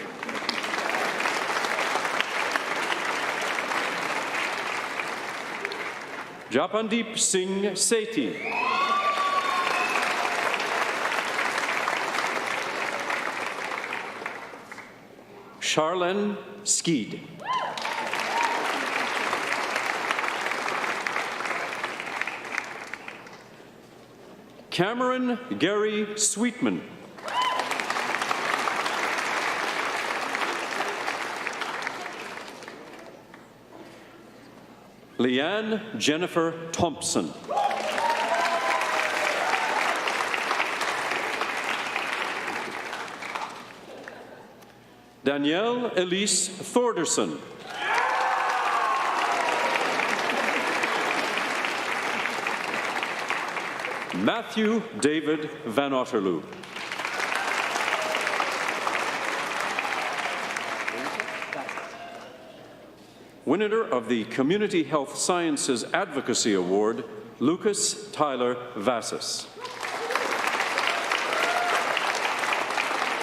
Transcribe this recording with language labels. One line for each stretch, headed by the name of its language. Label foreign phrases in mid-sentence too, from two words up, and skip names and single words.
English: Japandeep Singh Sethi. Charlene Skeed. Cameron Gary Sweetman. Leanne Jennifer Thompson. Danielle Elise Thorderson. Matthew David Van Otterloo. Winner of the Community Health Sciences Advocacy Award, Lucas Tyler Vassis.